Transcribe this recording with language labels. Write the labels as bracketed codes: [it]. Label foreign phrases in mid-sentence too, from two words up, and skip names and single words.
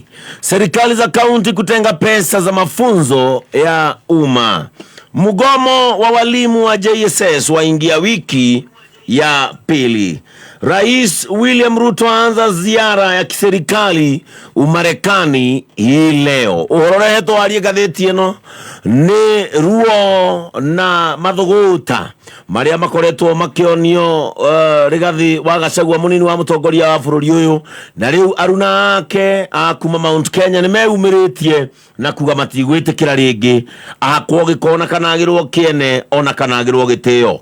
[sw] Serikali za kaunti kutenga pesa za mafunzo ya umma. Mgomo wa walimu wa JSS waingia wiki ya pili. Rais William Ruto aanza ziara ya kiserikali Umarekani hii leo. [ki] Urorehetwo arie gatheti ino ni ruo na mathuguta maria makoretwo makionio Rigathi wa Gachagua munini wa mutongoria wa bururi uyu, na riu aruna ake akuma Mount Kenya ni meumiritie na kuga matigwitikira ringi akwo gikona kanagirwo kiene ona kanagirwo gitio.